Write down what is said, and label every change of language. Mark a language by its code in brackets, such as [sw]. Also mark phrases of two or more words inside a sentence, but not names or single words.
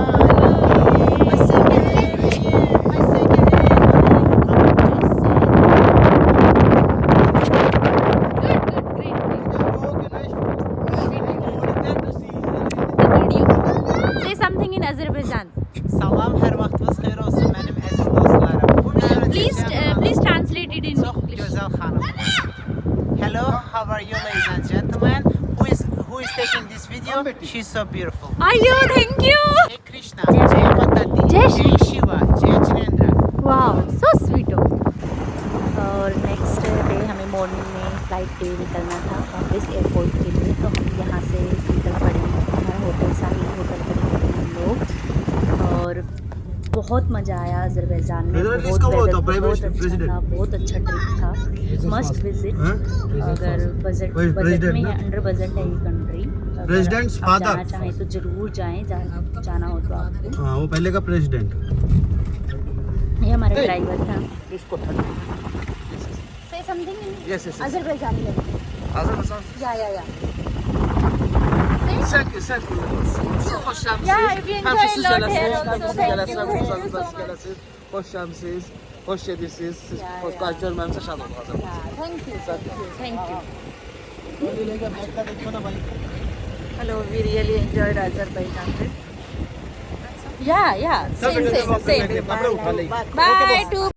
[en] Say something in Azerbaijan. [az] Salam, hər vaxtınız xeyir olsun mənim əziz dostlarım. Bu videonu [en] Please translate it in [az] çox [en] English. [az] gözəl xanım. [en] Hello, how are you ladies and gentlemen? Who is taking this video? She's so beautiful. Ayo, thank you. [hi] Jai Krishna, Jai Mata Di, Jai Jai Shiva, Jai Chinendra. [en] Wow, so sweet. [hi] और [en] next day [hi] हमें मॉर्निंग में फ़्लाइट पे निकलना था वापस एयरपोर्ट के लिए, तो हम यहाँ से निकल पड़े। हमारा होटल साहिल होटल पर गए थे हम लोग और बहुत मज़ा आया अज़रबैजान में। बहुत अच्छा था, बहुत अच्छा ट्रिप था, [en] must visit. [hi] अगर बजट में है, [en] under budget [hi] है ये कंट्री, [en] President's [hi] आप [en] father. [hi] जाना चाहें तो ज़रूर जाएं, जाना हो तो आपको। हाँ वो पहले का प्रेसिडेंट। ये हमारा ड्राइवर था। [en] Say something in Yes, yes, yes. Azerbaijani language. Azerbaijan. Yeah. Yeah, we enjoy a lot here also. Thank you. [tr] Hoş geldiniz. Hoş geldiniz. Hoş görmemize şad olduk. [en] Thank you. Hello, we really enjoyed Azerbaijan trip. Yeah. Same. [hi] कपड़े उठा ले। [en] Bye to